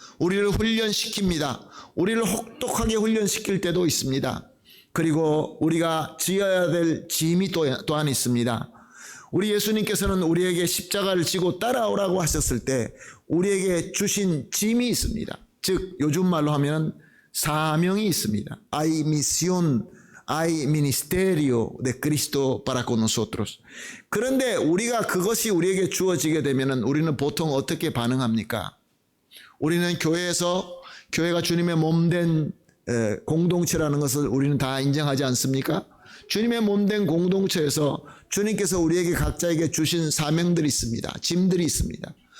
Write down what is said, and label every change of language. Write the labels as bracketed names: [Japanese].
[Korean] 우리를 훈련시킵니다. 우리를 혹독하게 훈련시킬 때도 있습니다. 그리고 우리가 지어야 될 짐이 또한 있습니다. 우리 예수님께서는 우리에게 십자가를 지고 따라오라고 하셨을 때 우리에게 주신 짐이 있습니다. 즉 요즘 말로 하면 사명이 있습니다. [Spanish] Hay misión, hay ministerio de Cristo para con nosotros. [Korean] 그런데 우리가 그것이 우리에게 주어지게 되면 우리는 보통 어떻게 반응합니까? 우리는 교회가 주님의 몸된 공동체라는 것을 우리는 다 인정하지 않습니까? 주님의 몸된 공동체에서 주님께서 우리에게 각자에게 주신 사명들이 있습니다. 짐들이 있습니다.